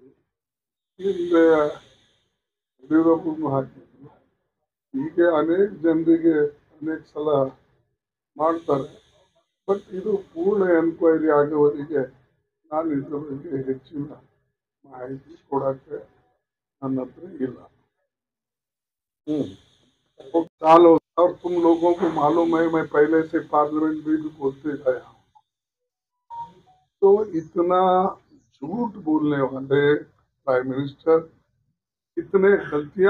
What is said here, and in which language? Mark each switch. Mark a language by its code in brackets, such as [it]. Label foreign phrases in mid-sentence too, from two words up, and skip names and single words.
[kn] ಹಿಂದೆ ಯಡಿಯೂರಪ್ಪಗೂ ಹಾಕಿದ್ರು. ಹೀಗೆ ಅನೇಕ ಜನರಿಗೆ ಅನೇಕ ಸಲ ಮಾಡ್ತಾರೆ. ಬಟ್ ಇದು ಪೂರ್ಣ ಎನ್ಕ್ವೈರಿ ಆಗುವವರೆಗೆ ನಾನು ಇದ್ರ ಬಗ್ಗೆ ಹೆಚ್ಚಿನ ಮಾಹಿತಿ ಕೊಡಕ್ಕೆ ನನ್ನ हत्र ಇಲ್ಲ. [hi] सालों और तुम लोगों को मालूम है मैं पहले से पार्लियामेंट में भी बोलते आया हूँ. तो इतना झूठ बोलने वाले प्राइम मिनिस्टर, इतने गलतियां